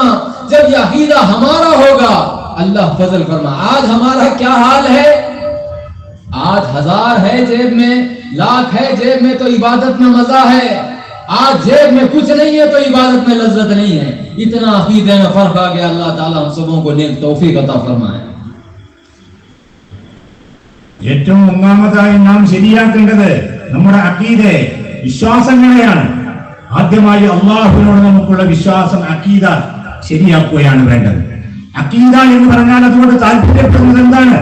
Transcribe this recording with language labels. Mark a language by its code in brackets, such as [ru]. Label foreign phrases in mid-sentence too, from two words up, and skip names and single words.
[hi] जब ये अकीदा हमारा होगा, अल्लाह फजल फरमा। आज हमारा क्या हाल है? आज 1000 है जेब में, लाख है जेब में, तो इबादत में मजा है। आज जेब में कुछ नहीं है तो इबादत में लज्जत नहीं है। इतना अकीदे में फर्क आ गया। अल्लाह ताला हम सबों को नेक तौफीक अता फरमाए। [ml] ഏറ്റവും ഒന്നാമതായി നാം ശരിയാക്കേണ്ടത് നമ്മുടെ അഖീദയെ, വിശ്വാസങ്ങളെയാണ്. ആദ്യമായി അള്ളാഹുവിനോട് നമുക്കുള്ള വിശ്വാസം, അഖീദ ശരിയാക്കുകയാണ് വേണ്ടത്. അഖീദ എന്ന് പറഞ്ഞാൽ അതുകൊണ്ട് താല്പര്യപ്പെടുന്നത് എന്താണ്?